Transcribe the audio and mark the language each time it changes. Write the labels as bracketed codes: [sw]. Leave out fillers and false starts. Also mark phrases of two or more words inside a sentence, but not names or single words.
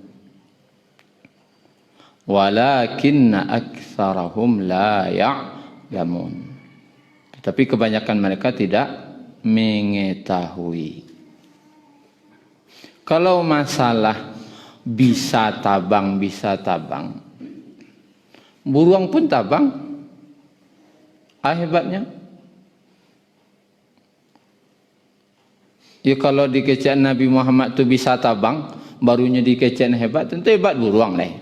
[ar] ولكن أكثرهم لا يعلمون. [id] Tetapi kebanyakan mereka tidak mengetahui. [min] Kalau masalah bisa tabang, buruang pun tabang. [id] Hebatnya. [min] Ya kalau dikecek Nabi Muhammad tu bisa tabang, barunya dikecek hebat, tentu hebat buruang lah.